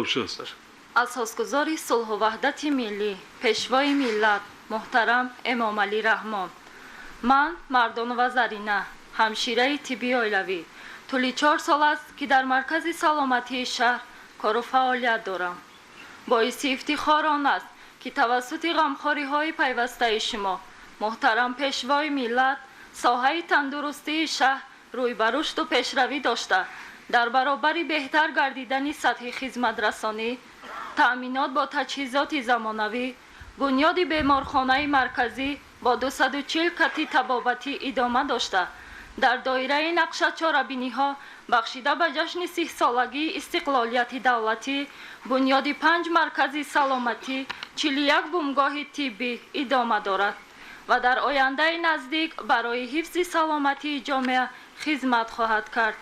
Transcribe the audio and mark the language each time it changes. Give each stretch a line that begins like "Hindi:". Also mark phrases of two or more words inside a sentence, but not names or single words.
Tajik: اساسگزار صلح و وحدت ملی پیشوای ملت محترم امامعلی رحمان، من مردانова زرینه همشیره طبی اویلوی طولی 4 سال است که در مرکز سلامتی شهر کار و فعالیت دارم. باعث افتخار آن است که توسط غمخواری های پیوسته شما محترم پیشوای ملت ساحه تندرستی شهر روی به رشد و پیشروی داشته дар баробари беҳтар гардидани сатҳи хизматрасонӣ, таъминот бо таҷҳизоти замонавӣ, бунёди беморхонаи марказӣ бо 240 кати табобатӣ идома дошта, дар доираи нақша чорабиниҳо бахшида ба ҷашни 30-солагии истиқлолияти давлатӣ, бунёди 5 маркази саломатӣ, 41 бумгоҳи тиббӣ идома дорад ва дар ояндаи наздик барои ҳифзи саломатии ҷомеа хизмат хоҳад кард.